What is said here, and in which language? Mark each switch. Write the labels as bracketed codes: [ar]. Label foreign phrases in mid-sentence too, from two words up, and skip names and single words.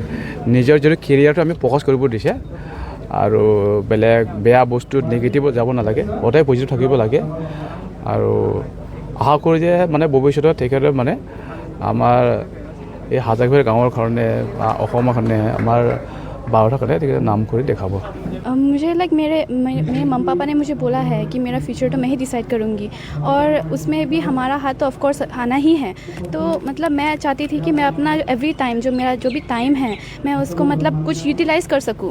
[as] নিজৰ যদি কেৰিয়াৰটো আমি ফ'কাছ কৰিব দিছে আৰু বেলেগ বেয়া বস্তুত নিগেটিভত যাব নালাগে, সদায় পজিটিভ থাকিব লাগে আৰু আশা কৰোঁ যে মানে ভৱিষ্যতত তেখেতে মানে আমাৰ এই হাজাগাফাৰ গাঁৱৰ কাৰণে বা অসমৰ কাৰণে আমাৰ [hi] भारत का नाम को देखा। मुझे मेरे मम्मी पापा ने मुझे बोला है कि मेरा फ्यूचर तो मैं ही डिसाइड करूँगी और उसमें भी हमारा हाथ तो ऑफकोर्स आना ही है। तो मतलब मैं चाहती थी कि मैं अपना [en] every time [hi] जो भी टाइम है मैं उसको मतलब कुछ यूटिलाइज़ कर सकूँ।